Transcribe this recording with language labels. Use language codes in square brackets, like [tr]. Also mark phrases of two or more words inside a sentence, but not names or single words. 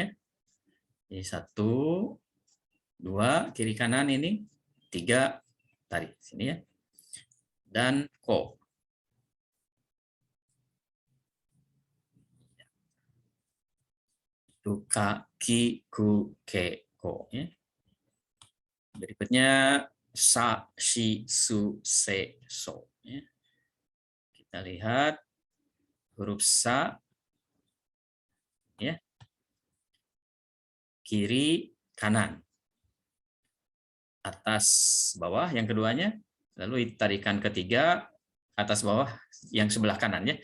[id] Ini 1, 2 kiri kanan ini, 3 tarik sini, ya. Dan ko. Itu kaki, ku, ke, ko, ya. Berikutnya sa, shi, su, se, so, ya. Kita lihat huruf sa, ya. Kiri, kanan. Atas, bawah yang keduanya. Lalu tarikan ketiga atas bawah yang sebelah kanan, ya.